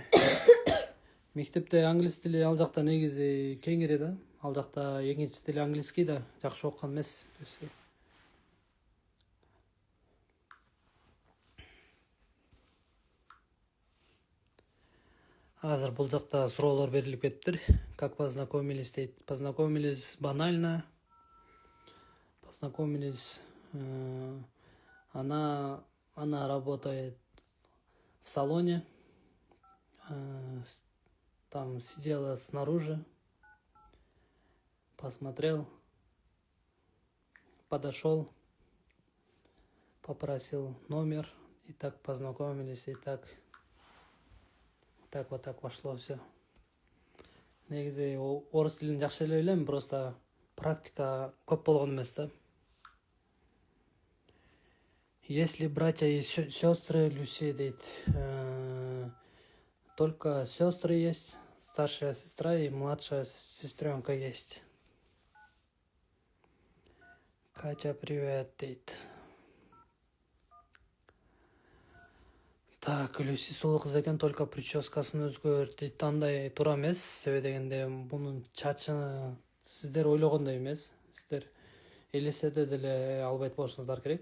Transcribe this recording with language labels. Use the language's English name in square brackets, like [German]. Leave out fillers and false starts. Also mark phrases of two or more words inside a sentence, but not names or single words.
[Kyrgyz] Мектепте англис тили ал жакта негизи кеңири да. Ал жакта экинчи тили английский да, жакшы окуган эмес Люси. Азыр бул жакта суроолор берилип кетиптир. [Russian] Как познакомились дейт. Познакомились банально. Познакомились. Она работает в салоне. Там сидела снаружи. Посмотрел. Подошел. Попросил номер. И так познакомились. И так вот так пошло все. [Kyrgyz] негизи орус тилин жакшы эле билем, просто практика көп болгон эмес да. [Russian] Если братья и сестры, Люси дейт, только сестры есть, старшая сестра и младшая сестренка есть. Катя, привет, [Kyrgyz] дейт. Так, Люси сулуу кыз экен, только прическасын өзгөрт дейт. Андай туура эмес, себеби дегенде бунун чачы сиздер ойлогондой эмес. Сиздер элестете деле албайт болушуңуздар керек.